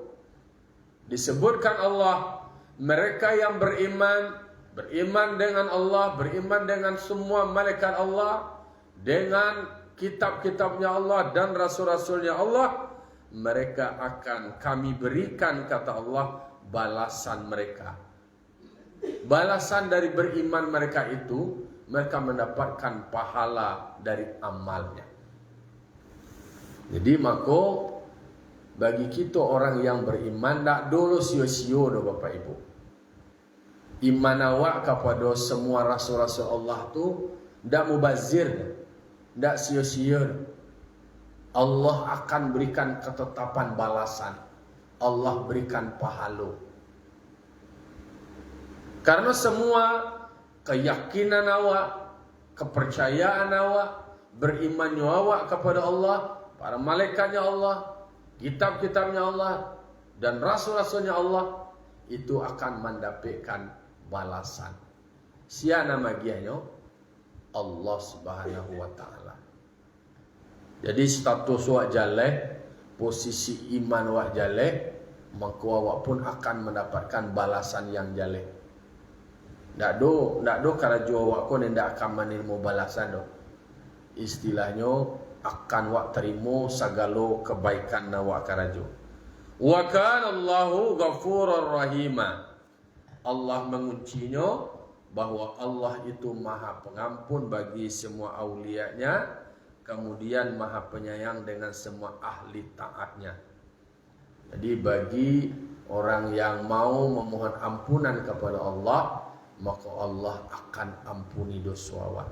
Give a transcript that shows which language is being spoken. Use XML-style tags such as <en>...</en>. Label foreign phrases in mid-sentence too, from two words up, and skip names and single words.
<id>Disebutkan Allah, mereka yang beriman beriman dengan Allah, beriman dengan semua malaikat Allah, dengan kitab-kitabnya Allah dan rasul-rasulnya Allah, mereka akan kami berikan, kata Allah, balasan mereka. Balasan dari beriman mereka itu, mereka mendapatkan pahala dari amalnya. Jadi maka bagi kita orang yang beriman, tak dulu sio-sio dah Bapak Ibu. Iman awak kepada semua rasul-rasul Allah tu tak mubazir, tak sio-sio. Allah akan berikan ketetapan balasan. Allah berikan pahala. Karena semua keyakinan awak, kepercayaan awak, berimannya awak kepada Allah, para malaikatnya Allah, kitab-kitabnya Allah, dan rasul-rasulnya Allah, itu akan mendapatkan balasan. Siapa nama gianya? Allah</id> <ar>سبحانه وتعالى.</ar> <id>Jadi status awak jelek, posisi iman awak jelek, maka awak pun akan mendapatkan balasan yang jelek.</id> <min>Ndak do karajo awak ko ndak akan menerima balasan do.</min> <id>Istilahnya akan awak terima segala kebaikan awak karajo.</id> <ar>وكان الله غفورا رحيما.</ar> <id>Allah menguncinya bahwa Allah itu maha pengampun bagi semua aulianya, kemudian maha penyayang dengan semua ahli taatnya. Jadi bagi orang yang mau memohon ampunan kepada Allah, maka Allah akan ampuni dosa awak.</id>